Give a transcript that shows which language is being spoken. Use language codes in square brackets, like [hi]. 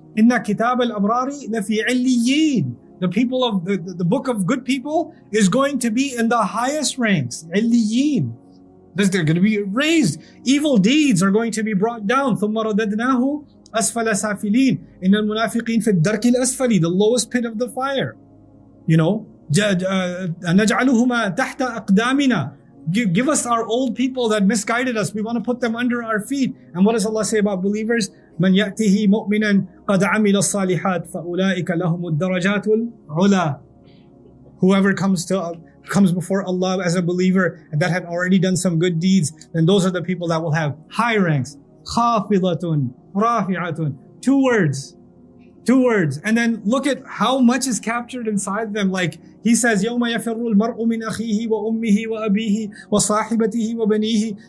[ar] Inna kitab al-abrari lafi illiyin. [en] The people of the book of good people is going to be in the highest ranks. Illiyin. They're going to be raised. Evil deeds are going to be brought down. [ar] ثُمَّ رَدَدْنَاهُ أَسْفَلَ سَافِلِينَ إِنَّ الْمُنَافِقِينَ فِي الدَّرْكِ الْأَسْفَلِ. [en] The lowest pit of the fire. You know, [ar] نَجْعَلُهُمَا تَحْتَ أَقْدَامِنَا. [en] Give us our old people that misguided us. We want to put them under our feet. And what does Allah say about believers? [ar] من يأته مؤمنا قد عمل الصالحات فأولئك لهم الدرجات العلى. [en] Whoever comes before Allah as a believer and that had already done some good deeds, then those are the people that will have high ranks. [ar] خافضة رافعة. [en] Two 2 words. And then look at how much is captured inside them. Like he says, [ar] يَوْمَ يَفِرُّ الْمَرْءُ مِنْ أَخِيهِ وَأُمِّهِ وَأَبِيهِ وَصَاحِبَتِهِ وَبَنِيهِ.